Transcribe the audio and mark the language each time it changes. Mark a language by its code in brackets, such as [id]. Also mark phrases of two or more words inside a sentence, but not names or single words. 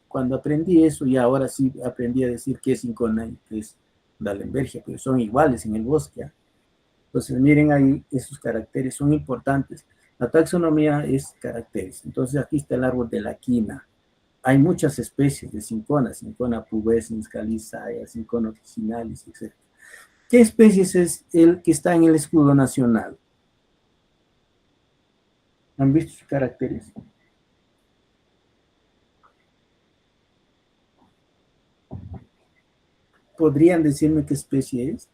[es] Cuando aprendí eso, y ahora sí aprendí a decir qué es Cincona y qué es Dallenbergia, pero son iguales en el bosque, ¿eh? Entonces, miren ahí, esos caracteres son importantes. La taxonomía es caracteres. Entonces, aquí está el árbol de la quina. Hay muchas especies de Cincona pubescens, calizaya, Cincona officinalis, etc. ¿Qué especies es el que está en el escudo nacional? ¿Han visto sus caracteres? ¿Podrían decirme qué especie es?